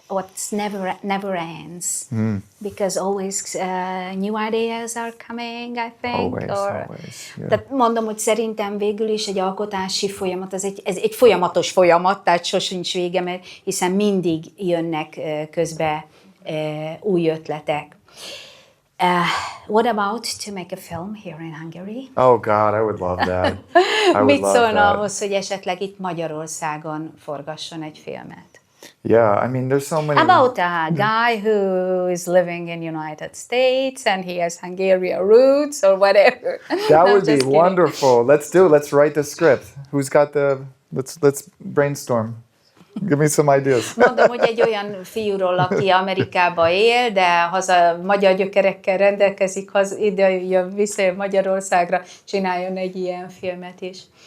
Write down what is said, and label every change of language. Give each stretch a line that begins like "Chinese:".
English: What's never ends. Because always new ideas are coming, I think. Always. Yeah.
Hungarian: Tehát mondom, hogy szerintem végül is egy alkotási folyamat, ez egy folyamatos folyamat, tehát sosincs vége, mert hiszen mindig jönnek közbe új ötletek.
English: What about to make a film here in Hungary? Oh God, I would love that.
Hungarian: Mit szólna ahhoz, hogy esetleg itt Magyarországon forgasson egy filmet?
English: Yeah, I mean, there's so many. About a guy who is living in United States and he has Hungarian roots or whatever. That would be wonderful. Let's write the script. Who's got let's brainstorm. Give me some ideas.
Hungarian: Mondom, hogy egy olyan fiúról, aki Amerikában él, de haza magyar gyökerekkel rendelkezik, ide jön vissza Magyarországra, csináljon egy ilyen filmet is.